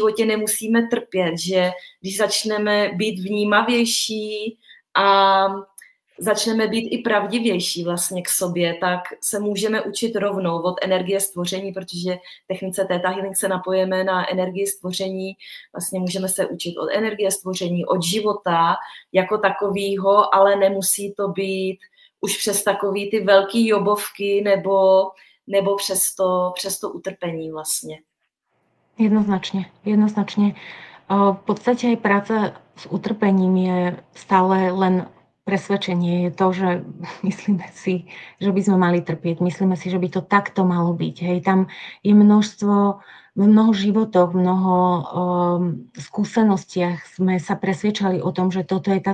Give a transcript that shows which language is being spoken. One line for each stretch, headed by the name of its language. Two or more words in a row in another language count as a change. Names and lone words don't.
Czech: životě nemusíme trpět, že když začneme být vnímavější a začneme být i pravdivější vlastně k sobě, tak se můžeme učit rovnou od energie stvoření, protože v technice Theta Healing se napojíme na energii stvoření, vlastně můžeme se učit od energie stvoření, od života jako takovýho, ale nemusí to být už přes takový ty velký jobovky nebo přes to utrpení vlastně.
Slovak: Jednoznačne. V podstate aj práca s utrpením je stále len presvedčenie, je to, že myslíme si, že by sme mali trpieť, myslíme si, že by to takto malo byť. Hej, tam je v mnoho životoch, v mnoho skúsenostiach sme sa presvedčali o tom, že toto je tá